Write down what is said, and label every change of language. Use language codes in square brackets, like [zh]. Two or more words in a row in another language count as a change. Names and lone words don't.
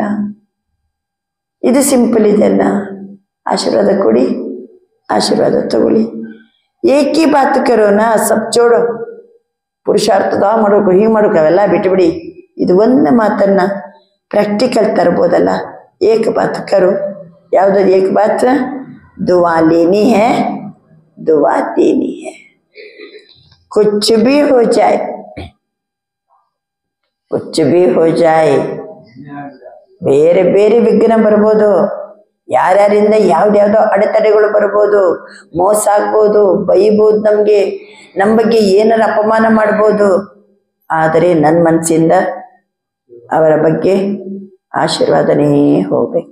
[kn] ಇದು ಸಿಂಪಲ್ ಇದೆಲ್ಲ. ಆಶೀರ್ವಾದ ಕೊಡಿ, ಆಶೀರ್ವಾದ ತಗೊಳ್ಳಿ. [hi] एकही बात करो ना, सब छोड़ो, [kn] ಪುರುಷಾರ್ಥದ ಮಾಡೋಕು ಹೀಗೆ ಮಾಡೋಕೆ ಅವೆಲ್ಲ ಬಿಟ್ಟುಬಿಡಿ. ಇದು ಒಂದು ಮಾತನ್ನ ಪ್ರಾಕ್ಟಿಕಲ್ ತರ್ಬೋದಲ್ಲ. [hi] एक बात करो. ಯಾವುದಾದ್ರು एक बात? दुआ लेनी है, दुआ देनी है. कुछ भी हो जाए, कुछ भी हो जाए. [kn] ಬೇರೆ ಬೇರೆ ವಿಘ್ನ ಬರ್ಬೋದು, ಯಾರ್ಯಾರಿಂದ ಯಾವ್ದ್ಯಾವ್ದೋ ಅಡೆತಡೆಗಳು ಬರ್ಬೋದು, ಮೋಸ ಆಗ್ಬೋದು, ಬೈಬೋದು, ನಮ್ಮ ಬಗ್ಗೆ ಏನಾರ ಅಪಮಾನ ಮಾಡ್ಬೋದು. ಆದರೆ ನನ್ನ ಮನಸ್ಸಿಂದ ಅವರ ಬಗ್ಗೆ ಆಶೀರ್ವಾದನೇ ಹೋಗ್ಬೇಕು.